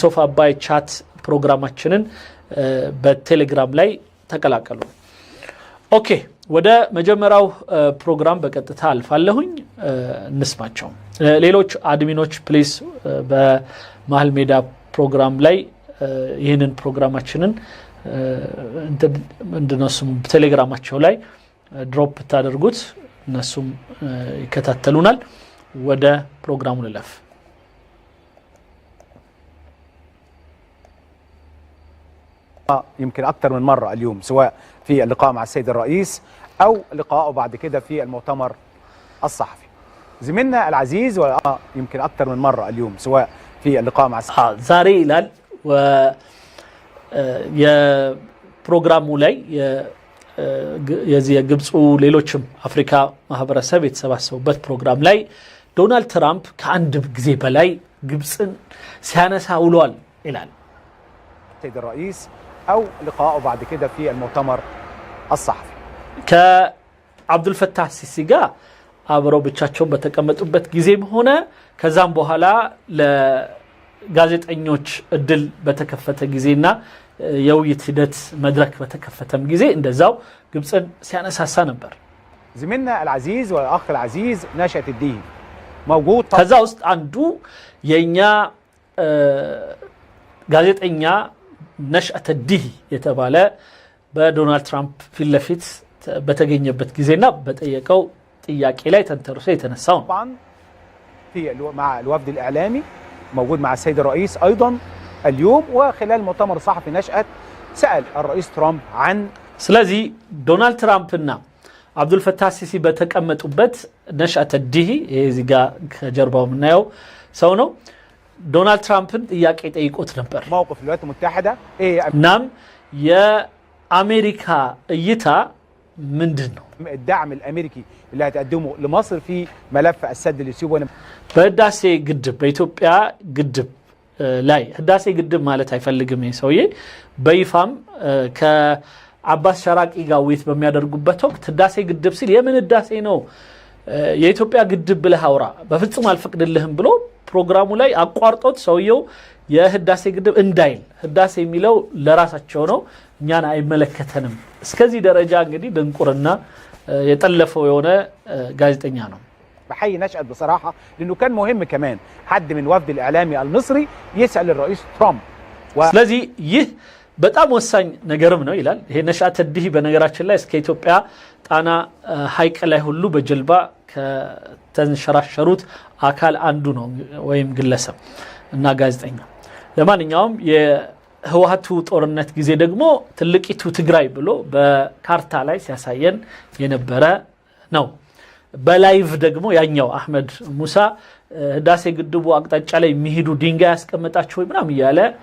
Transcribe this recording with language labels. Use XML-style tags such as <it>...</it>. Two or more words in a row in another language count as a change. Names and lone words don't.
<am>ኦፍ አባይ ቻት ፕሮግራማችንን በቴሌግራም ላይ ተቀላቀሉ። ኦኬ ወደ መጀመሪያው ፕሮግራም በቀጥታ አልፋለሁኝ። እንስማቸው። ሌሎች አድሚኖች ፕሊስ በመሃል ሜዳ ፕሮግራም ላይ ይህንን ፕሮግራማችንን እንደነሱም ቴሌግራማቸው ላይ ድሮፕ ታደርጉት እነሱም ይከታተሉናል። ወደ ፕሮግራሙ ልለፍ።</am> <ar>يمكن أكثر من مرة اليوم سواء في اللقاء مع السيد الرئيس أو لقائه بعد كده في المؤتمر الصحفي. زميلنا العزيز يمكن أكثر من مرة اليوم سواء في اللقاء مع زاري إلال</ar> <am>و የፕሮግራሙ ላይ የዚህ የግብፁ ሌሎችም አፍሪካ ማህበረሰብ የተሰባሰቡበት ፕሮግራም ላይ ዶናልድ ትራምፕ ከአንድ ጊዜ በላይ ግብፅን ሲያነሳ ውሏል ይላል።</am> <ar>السيد الرئيس أو لقائه بعد كده في المؤتمر الصحفي</ar> <am>ከአብዱል ፈታህ ሲሲ ጋር አብረው ብቻቸውን በተቀመጡበት ጊዜም ሆነ ከዛም በኋላ ለጋዜጠኞች እድል በተከፈተ ጊዜና የውይይት ሂደት መድረክ በተከፈተም ጊዜ እንደዛው ግብፅን ሲያነሳሳ ነበር።</am> <ar>زميلنا العزيز والأخ العزيز نشأة الدين موجود</ar> <am>ከዛ ውስጥ አንዱ የኛ ጋዜጠኛ ነሽአተ ዲህ የተባለ በዶናልድ ትራምፕ ፊት ለፊት በተገኘበት ጊዜና በጠየቀው ጥያቄ ላይ ተንተርሶ የተነሳው</am> <ar>طبعا في مع الوفد الإعلامي موجود مع السيد الرئيس أيضا اليوم وخلال مؤتمر صحفي نشأت سأل الرئيس ترامب عن</ar> <am>ስለዚህ ዶናልድ ትራምፕና አብዱል ፈታህ ሲሲ በተቀመጡበት ነሽአተ ዲህ እዚህ ጋር ከጀርባው የምናየው ሰው ነው። ዶናልድ ትራምፕን ጥያቄ ጠይቆት ነበር።</am> <ar>موقف الولايات المتحدة</ar> <am>እናም የአሜሪካ እይታ ምንድን ነው?</am> <ar>الدعم الأمريكي اللي هتقدمه لمصر في ملف السد اللي يسيبه</ar> <am>በህዳሴ ግድብ በኢትዮጵያ ግድብ ላይ ህዳሴ ግድብ ማለት አይፈልግም ሰውዬ በይፋም ከአባስ ሸራቂ ጋር ውይይት በሚያደርጉበት ወቅት ህዳሴ ግድብ ሲል የምን ህዳሴ ነው የኢትዮጵያ ግድብ ብለህ አውራ በፍጹም አልፈቅድልህም ብሎ ፕሮግራሙ ላይ አቋርጦት ሰውየው የህዳሴ ግድብ እንዳይል ህዳሴ የሚለው ለራሳቸው ነው እኛን አይመለከተንም እስከዚህ ደረጃ እንግዲህ ድንቁርና የጠለፈው የሆነ ጋዜጠኛ ነው።</am> <ar>بحي نشأت بصراحة لأنه كان مهم كمان حد من وفد الإعلامي المصري يسأل الرئيس ترامب</ar> <am>ስለዚህ ይህ በጣም ወሳኝ ነገርም ነው ይላል። ይሄ ነሽአተ ዲህ በነገራችን ላይ እስከ ኢትዮጵያ ጣና ሐይቅ ላይ ሁሉ በጀልባ ከተንሸራሸሩት አካል አንዱ ነው ወይም ግለሰብ እና ጋዜጠኛ። ለማንኛውም የህወሓቱ ጦርነት ጊዜ ደግሞ ትልቂቱ ትግራይ ብሎ በካርታ ላይ ሲያሳየን የነበረ ነው። በላይቭ ደግሞ ያኛው አህመድ ሙሳ ህዳሴ ግድቡ አቅጣጫ ላይ የሚሄዱ ድንጋይ ያስቀመጣቸው ወይ ምናም ይያለ</am>